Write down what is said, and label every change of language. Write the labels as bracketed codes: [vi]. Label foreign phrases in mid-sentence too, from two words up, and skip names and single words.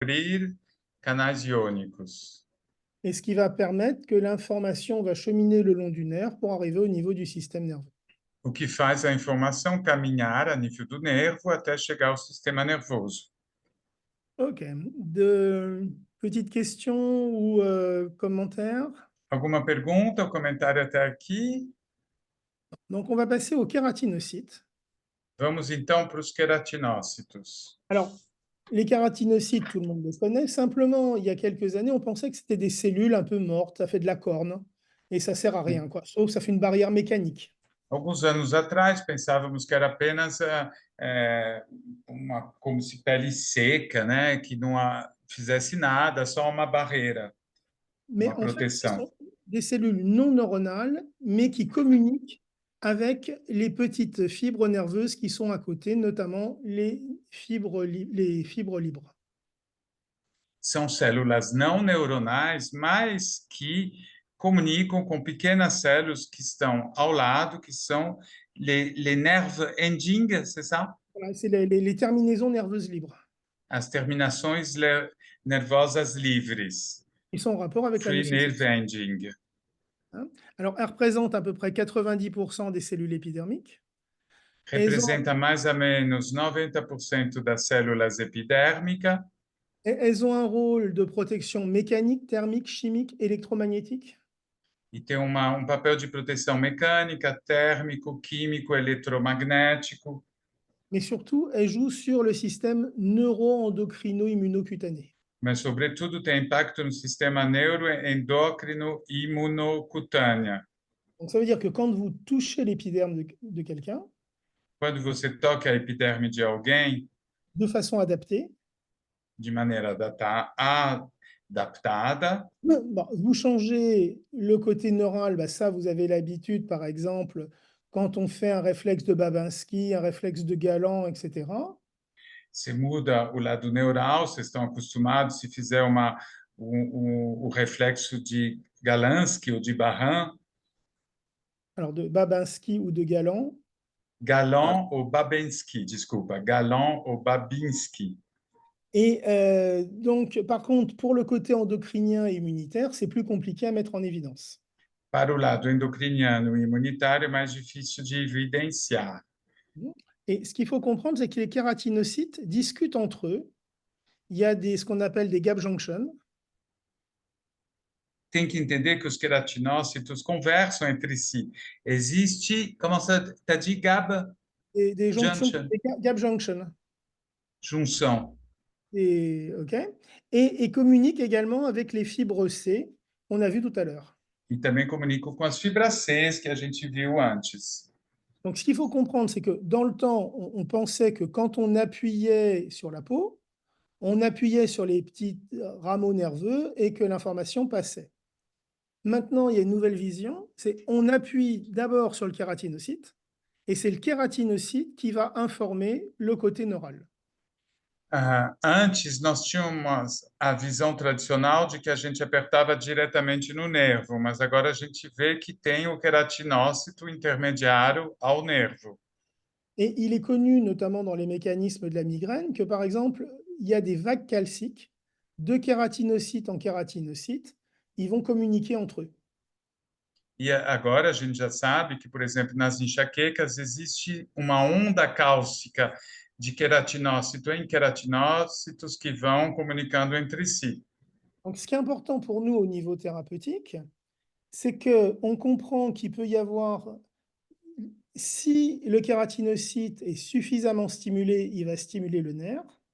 [pt] abrir canais iônicos, [fr] Et ce qui va permettre que l'information va cheminer le long du nerf pour arriver au niveau du système nerveux. [pt] o que faz a informação caminhar a nível do nervo até chegar ao sistema nervoso. [fr] Ok. De petites questions ou commentaires? [pt] Alguma pergunta ou comentário até aqui? [fr] Donc, on va passer aux kératinocytes. [pt] Vamos então para os queratinócitos. [fr] Alors, les kératinocytes, tout le monde les connaît. Simplement, il y a quelques années, on pensait que c'était des cellules un peu mortes, ça fait de la corne, et ça sert à rien, quoi. Sauf que ça fait une barrière mécanique. [pt] Alguns anos atrás, pensávamos que era apenas como se pele seca, né, que não fizesse nada, só uma barreira, [fr] Mais [pt] uma [fr] en fait, ce [pt] proteção. [fr] sont des cellules non neuronales, mais qui communiquent avec les petites fibres nerveuses qui sont à côté, notamment les fibres libres. [pt] São células não neuronais, mas que comunicam com pequenas células que estão ao lado, que são les [en] nerves endings, [fr] c'est ça? Voilà, c'est les terminaisons nerveuses libres. [pt] As terminações nervosas livres, [fr] Ils sont en rapport avec la [en] free nerve [fr] nociception, [en] ending. [fr] hein. Alors, elles représentent à peu près 90% des cellules épidermiques. Elles ont, [pt] Representa mais ou menos 90% das células epidérmicas [fr] elles ont un rôle de protection mécanique, thermique, chimique, électromagnétique. [pt] e tem papel de proteção mecânica, térmico, químico, eletromagnético, [fr] Mais surtout, elles jouent sur le système neuro-endocrino-immunocutané. [pt] mas, sobretudo, tem impacto no sistema neuroendócrino e imunocutâneo. [fr] Donc, ça veut dire que quand vous touchez l'épiderme de quelqu'un, [pt] Quando você toca a epiderme de alguém, [fr] de façon adaptée, [pt] de maneira adaptada, [fr] bon, vous changez le côté neural, bah ça, vous avez l'habitude, par exemple, quand on fait un réflexe de Babinski, un réflexe de Galland, etc. [pt] se muda o lado neural, vocês estão acostumados, se fizer o reflexo de Galansky ou de Barran, [fr] Alors, de Babinski ou de Galland. [pt] Galan ou Babinski, desculpa, Galan ou Babinski. [fr] Et donc, par contre, pour le côté endocrinien et immunitaire, c'est plus compliqué à mettre en évidence. [pt] Para o lado endocriniano e imunitário, é mais difícil de evidenciar. [fr] Et ce qu'il faut comprendre, c'est que les kératinocytes discutent entre eux. Il y a ce qu'on appelle des [en] gap junctions. [pt] Tem que entender que os queratinócitos conversam entre si. Existe, como você está de GABA [fr] Des jonctions, [en] junction, [fr] des [en] gap junctions. [pt] junção, [fr] OK. Et communiquent également avec les fibres C, qu'on a vu tout à l'heure. [pt] e também comunicam com as fibras C que a gente viu antes. [fr] Donc, ce qu'il faut comprendre, c'est que dans le temps, on pensait que quand on appuyait sur la peau, on appuyait sur les petits rameaux nerveux et que l'information passait. Maintenant, il y a une nouvelle vision, c'est on appuie d'abord sur le kératinocyte, et c'est le kératinocyte qui va informer le côté neural. [pt] Antes, nós tínhamos a visão tradicional de que a gente apertava diretamente no nervo, mas agora a gente vê que tem o queratinócito intermediário ao nervo. [fr] Et il est connu, notamment dans les mécanismes de la migraine, que par exemple, il y a des vagues calciques de kératinocyte en kératinocyte, ils vont communiquer entre eux. [pt] E agora a gente já sabe que, por exemplo, nas enxaquecas existe uma onda cálcica de queratinócito em queratinócitos que vão comunicando entre si. [fr] Donc, ce qui est important pour nous au niveau thérapeutique, c'est qu'on comprend qu'il peut y avoir, si le kératinocyte est suffisamment stimulé, il va stimuler le nerf.